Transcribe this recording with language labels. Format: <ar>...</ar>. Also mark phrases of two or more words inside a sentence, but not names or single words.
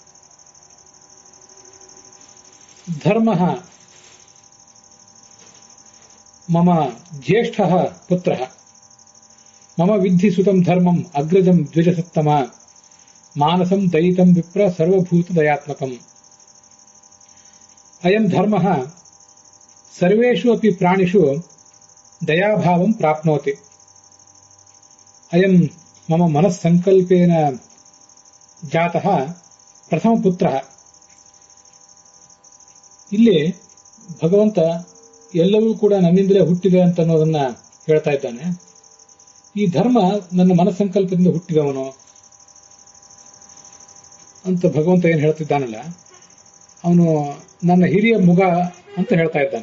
<sa>धर्मः मम ज्येष्ठः पुत्रः, मम विद्धि सुतं धर्मम् अग्रजं द्विजसत्तम मानसं दयितं विप्र सर्वभूत दयात्मकम्। अयं धर्मः सर्वेषु अपि प्राणिषु दयाभावं प्राप्नोति। अयं मम मनस्संकल्पेन जातः प्रथमपुत्रः।</sa> <kn>ಇಲ್ಲಿ ಭಗವಂತ ಎಲ್ಲವೂ ಕೂಡ ನನ್ನಿಂದಲೇ ಹುಟ್ಟಿದೆ ಅಂತ ಅನ್ನೋದನ್ನ ಹೇಳ್ತಾ ಇದ್ದಾನೆ. ಈ ಧರ್ಮ ನನ್ನ ಮನಸ್ಸಂಕಲ್ಪದಿಂದ ಹುಟ್ಟಿದವನು ಅಂತ ಭಗವಂತ ಏನು ಹೇಳ್ತಿದ್ದಾನಲ್ಲ, ಅವನು ನನ್ನ ಹಿರಿಯ ಮುಗ ಅಂತ ಹೇಳ್ತಾ ಇದ್ದಾನೆ.</kn>